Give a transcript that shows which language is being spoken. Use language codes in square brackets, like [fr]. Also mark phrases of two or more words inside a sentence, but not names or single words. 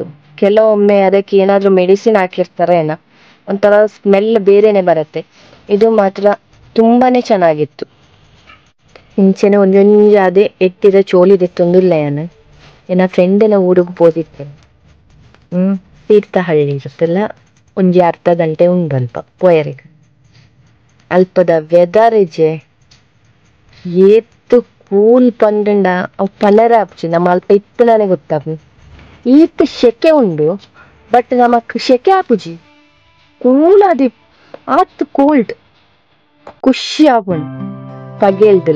[kn] ಕೆಲವೊಮ್ಮೆ ಅದಕ್ಕೆ ಏನಾದರೂ ಮೆಡಿಸಿನ್ ಹಾಕಿರ್ತಾರೆ ಏನೋ, ಒಂಥರ ಸ್ಮೆಲ್ ಬೇರೆನೆ ಬರುತ್ತೆ. ಇದು ಮಾತ್ರ ತುಂಬಾ ಚೆನ್ನಾಗಿತ್ತು. [tcy] ಇಂಚೆನೆ ಒಂದೊಂದು ಅದೇ ಎಟ್ಟಿದ ಚೋಲಿದೆತ್ತೊಂದಿಲ್ಲ [kn] ನಾನು ಏನ ಫ್ರೆಂಡಿನ ಊರಿಗೆ ಹೋದಿತ್ತೇನೆ. ತೀರ್ಥಹಳ್ಳಿ ಇರುತ್ತಲ್ಲ, [tcy] ಒಂಜಿ ಅರ್ಧ ಗಂಟೆ ಉಂಡು ಅಲ್ಪ ಪೋಯರಿಗೆ. ಅಲ್ಪದ ವೆದರ್ ಇಜೆ ಏತ್ತು ಕೂಲ್ ಪಂಡ ಅವು ಪನರ ಆಪ್ಚಿ ನಮ್ಮ ಅಲ್ಪ ಇಪ್ಪನೇ ಗೊತ್ತಾಗ ಈತ್ ಶೆಕೆ ಉಂಡು. ಬಟ್ ನಮಕ್ ಶೆಕೆ ಆಪುಜಿ ಕೂಲ್ ಅದಿ ಆತ್ ಕೋಲ್ಡ್ ಖುಷಿ ಆಪುಂಡು ಪಗೇಳ್ದಿಲ್ಲ.